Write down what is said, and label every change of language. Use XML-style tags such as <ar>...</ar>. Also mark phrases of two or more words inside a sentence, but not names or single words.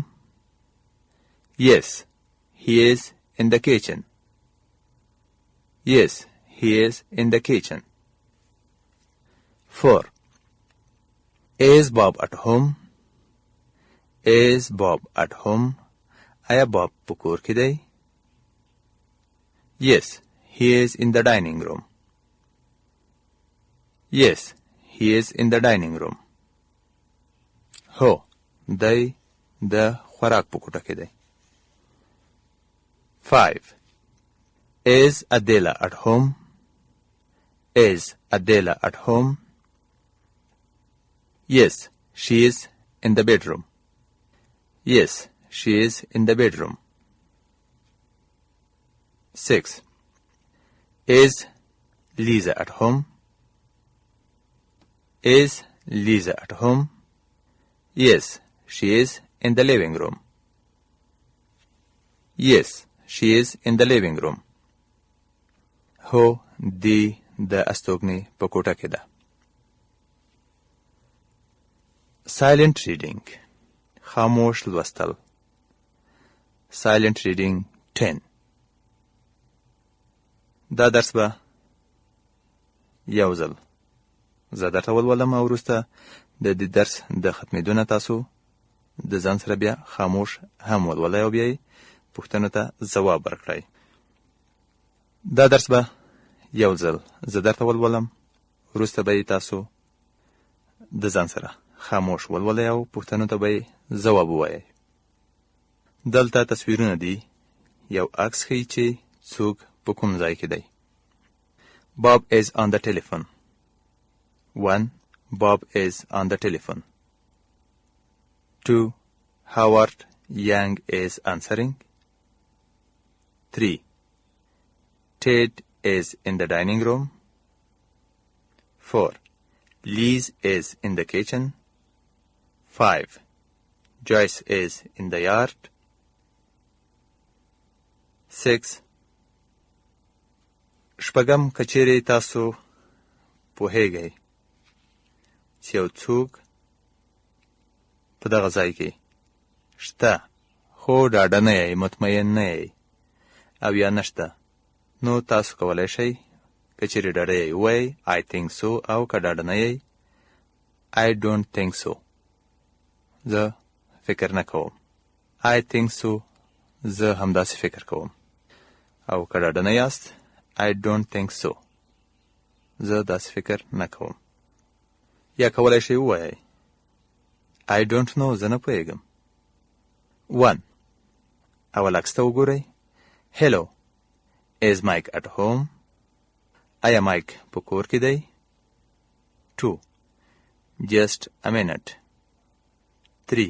<en>Yes, he is in the kitchen. Yes, he is in the kitchen. 4. Is Bob at home? Is Bob at home?</en> <ps>آیا Bob په کور کې دی؟</ps> <en>Yes, he is in the dining room. Yes, he is in the dining room.</en> <ps>هو، دی د خوراک په کوټه کې دی.</ps> <en>5. Is Adela at home? Is Adela at home? Yes, she is in the bedroom. Yes, she is in the bedroom. 6. Is Lisa at home? Is Lisa at home? Yes, she is in the living room. Yes, she is in the living room.</en> <ps>هو، دی د استوګنې په کوټه کې ده.</ps> <en>Silent reading.</en> <ps>خاموش لوستل.</ps> <en>Silent reading</en> <ps>10. دا درس به یو ځل زه درته ولولم او وروسته د دې درس د ختمېدو نه تاسو د ځان سره بیا خاموش هم ولولئ او بیا یې پوښتنو ته ځواب ورکړئ. دا درس به یو ځل زه درته ولولم وروسته به یې تاسو د ځان سره خاموش ولولئ او پوښتنو ته به یې ځواب ووایئ. دلته تصویرونه دي. یو عکس ښیي چې څوک په کوم ځای کې دی.</ps> <en>Bob is on the telephone. 1. Bob is on the telephone. 2. Howard Young is answering. 3. Ted is in the dining room. 4. Liz is in the kitchen. 5. Joyce is in the yard. 6.</en> <ps>شپږم کچېرې تاسو پوهیږئ چې یو څوک په دغه ځای کې شته خو ډاډه نه یئ، مطمئن نه یئ او یا نشته، نو تاسو کولی شئ کچېرې ډاډه یئ ووایئ</ps> <en>I think so</en> <ps>او که ډاډه نه یئ</ps> <en>I don't think so.</en> <ps>زه فکر نه کوم.</ps> <en>I think so.</en> <ps>زه همداسې فکر کوم. او که ډاډه نه یاست</ps> <en>I don't think so.</en> <ps>زه داسې فکر نه کوم. یا کولی شئ ووایئ</ps> <en>I don't know.</en> <ps>زه نه پوهیږم. 1. اول عکس ته وګورئ.</ps> <en>Hello. Is Mike at home?</en> <ps>آیا مایک په کور کې دی؟ 2.</ps> <en>Just a minute. 3.</en>